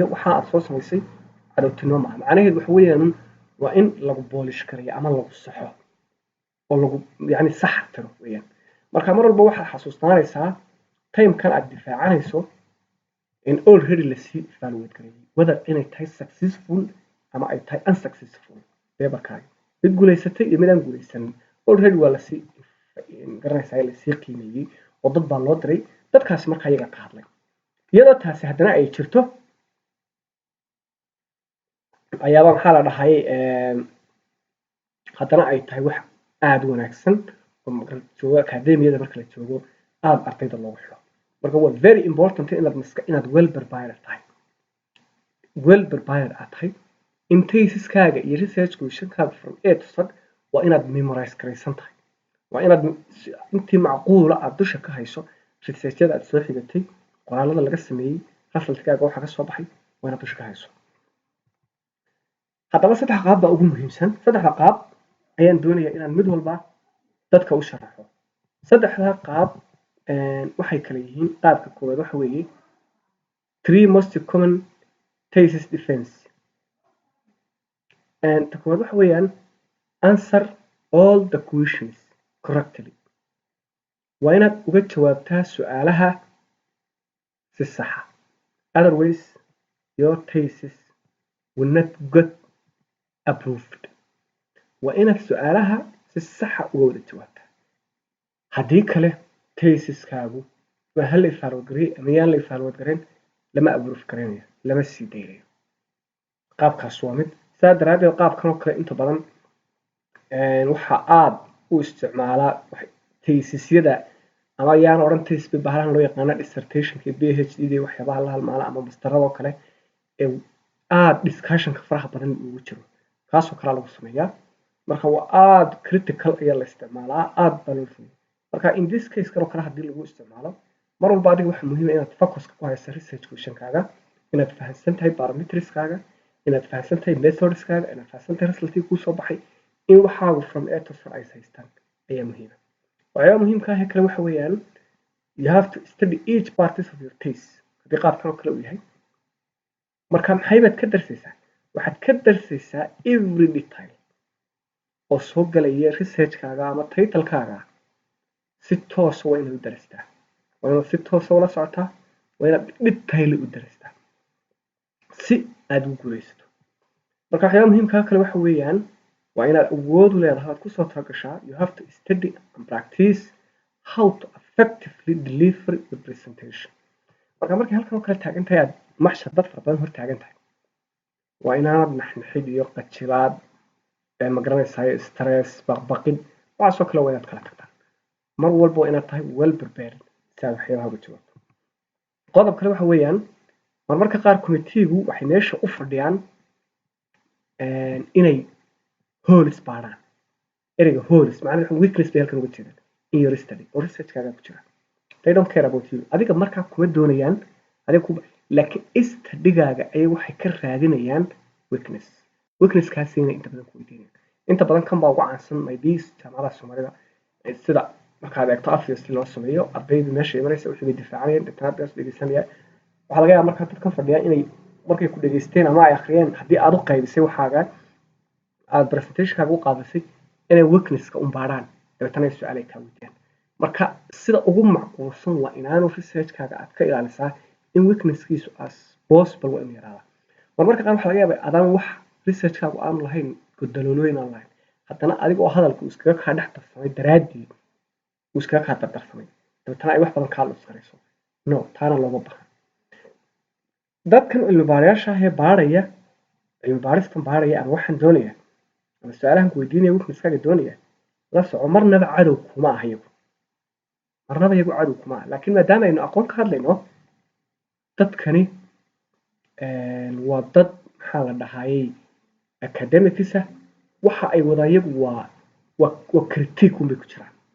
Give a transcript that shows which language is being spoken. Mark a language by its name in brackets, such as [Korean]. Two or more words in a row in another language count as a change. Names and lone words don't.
[Somali] waxa aad soo samaysay cadowtinimo maaha macnaheedu waxa weeyaan waa in lagu boolish gareeyo ama lagu saxo oo lagu yani sax tiro weeyaan marka mar walba waxaad xasuustanaysaa timekan aad difaacanayso in already la sii evaluate gareeyay whether inay tahay successful ama ay tahay unsuccessful paperkaaga mid guulaysatay iyo mid aan guulaysanin already waa la sii garanaysaa la sii qiimeeyay oo dad baa loo diray dadkaasi markaa iyaga ka hadlay iyadoo taasi haddana ay jirto ayaaba maxaa la dhahay haddana ay tahay wax aad u wanaagsan oo joogo akademiyada marka la joogo aad ardayda loogu xiro marka waa [English] very important [Somali] inaad [English] well prepared [Somali] tahay aad tahay in thesiskaaga iyo research questionkaaga [English] from A to Z [Somali] waa inaad memorize garaysan tahay waa inaad intii macquula aad dusha ka hayso researchada aad soo xigatay qoraalada laga sameeyey resultkaaga waxa ka soo baxay waa inaad dusha ka hayso haddaba saddex qaab baa ugu muhiimsan saddexda qaab ayaan doonayaa inaan mid walba dadka u sharaxo saddexda qaab waxay kala yihiin qaabka koowaad waxa weeye [English] three most common thesis defense [Somali] ta koowaad waxa weeyaan [English] answer all the questions correctly [Somali] waa inaad uga jawaabtaa su'aalaha si saxa [English] otherwise your thesis will not get approved [Somali] waa inaad su'aalaha si saxa uga wada jawaabtaa haddii kale thesiskaagu waa hal la evaluate gareeyay ama yaan la evaluate gareyn lama approve gareynayo lama sii daynayo qaabkaas waa mid saa daraadeed qaabkan oo kale inta badan waxa aad u isticmaalaa thesisyada ama yaan odhan thesis bahalahan loo yaqaana dissertationka PhD waxyaabaha la halmaala ama masterada oo kale ee aad discussionka faraha badan ugu jiro kaasoo kale lagu sameeyaa marka waa aad critical ayaa la isticmaalaa aad baa loo fuliyaa marka [English] in this case [Somali] kaloo kale haddii lagu isticmaalo mar walba adiga waxa muhiim ah inaad focuska ku hayso research questionkaaga inaad fahamsan tahay parametriskaaga inaad fahamsan tahay methodskaaga inaad fahamsan tahay resultkii kuu soo baxay in waxaagu [English] from A to Z [Somali] ay haystaan ayaa muhiim ah waxyaaba muhiimka ah kale waxa weeyaan [English] you have to study each part of your thesis [Somali] haddii qaabkan oo kale uu yahay marka maxay baad ka darsaysaa waxaad ka darsaysaa [English] every detail [Somali] oo soo galaya researchkaaga ama titlekaaga si toos waa inaad u darstaa waa inaad si toos ula socotaa waa inaad detail u darstaa si aad u guulaysato marka waxyaaba muhiimka kale waxa weeyaan waa inaad awood u leedahay aad kusoo talagashaa [English] you have to study and practice how to effectively deliver your presentation [Somali] marka markay halkan oo kale taagan tahay aad maxshar dad fara badan hor taagan tahay waa inaanad naxnaxid iyo qajilaad ma garanaysaa stress baqbaqid waxaasoo kale waa inaad kala tagtaan mar walba waa inaad tahay [English] well prepared [Somali] si aad waxyaabaha uga jawaabto qodob kale waxa weeyaan marmarka qaar committeegu waxay meesha u fadhiyaan inay holis baaraan ereyga holis macnaheedu weakness bay halkan uga jeedaan [English] in your study or [Somali] researchkaaga ku jira [English] they don't care about you [Somali] adiga markaa kuma doonayaan laakiin studigaaga ayay waxay ka raadinayaan weaknesskaasina inta badan ku weydiinayaan inta badan kan baa ugu caansan maybe jaamacadaha soomaalida sida markaad eegto obviously loo sameeyo ardaydu meesha imanaysa wixii bay difaacanayaan dictator's dhegeysanaya waxaa laga yaabaa markaa dadkan fadhiya inay markay ku dhageysteen ama ay akhriyeen haddii aad u qaybisay waxaaga aad presentationkaaga u qaadisay inay weaknesska un baaraan dabeetana su-aal ay kaa weydiiyaan marka sida ugu macquulsan waa inaanu researchkaaga aad ka ilaalisaa in weaknesskiisu [English] as possible [Somali] waa inu yaraada marmarka qaar waxaa laga yaabaa adaan wax researchkaagu aanu lahayn godaloolooyin aan lahayn haddana adiga oo hadalka uu iskaga kaa dhex darsamay daraaddeed uu iskaga kaa dardarsamay dabeetana ay wax badan kaa luskarayso no taana looma bahan dadkan cilmi baarayaasha ah ee baaraya cilmi baaristan baaraya ama waxaan doonaya ama su-aalahan ku weydiinaya weaknesskaaga doonaya la soco marnaba cadow kuma aha iyagu marnaba iyagu cadow kuma aha laakiin maadaama aynu aqoon ka hadlayno dadkani waa dad maxaa la dhahayay academicisa waxa ay wadaan iyagu waa critique unbay ku jiraan